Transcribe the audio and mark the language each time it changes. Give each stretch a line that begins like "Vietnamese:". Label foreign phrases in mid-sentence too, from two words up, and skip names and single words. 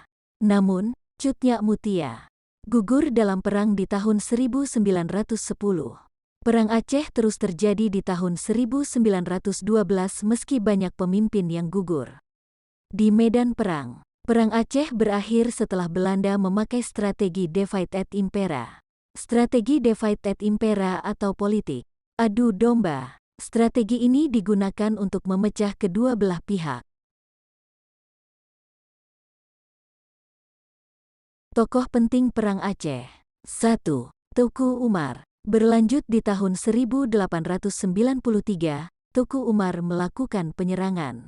Indonesian: Namun, Cut Nyak Mutia gugur dalam perang di tahun 1910. Perang Aceh terus terjadi di tahun 1912 meski banyak pemimpin yang gugur. Di medan perang, Perang Aceh berakhir setelah Belanda memakai strategi
Latin: divide et impera.
Indonesian: Strategi
Latin: divide et impera
Indonesian: atau politik adu domba. Strategi ini digunakan untuk memecah kedua belah pihak. Tokoh penting Perang Aceh. 1. Teuku Umar. Berlanjut di tahun 1893, Teuku Umar melakukan penyerangan.